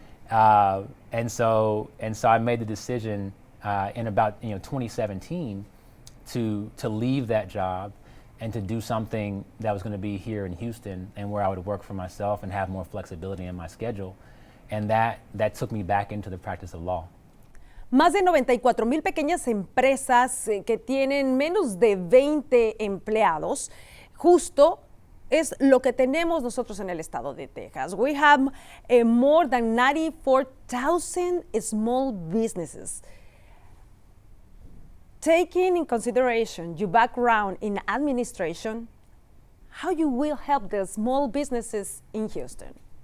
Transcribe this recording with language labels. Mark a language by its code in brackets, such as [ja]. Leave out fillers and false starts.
[en] And so I made the decision in about 2017 to leave that job and to do something that was going to be here in Houston and where I would work for myself and have more flexibility in my schedule. And that took me back into the practice of law. [es] Más de 94,000 pequeñas empresas que tienen menos de 20 empleados, justo es lo que tenemos nosotros en el estado de Texas. [en] We have more than 94,000 small businesses. Taking in consideration your background in administration, how you will help the small businesses in Houston?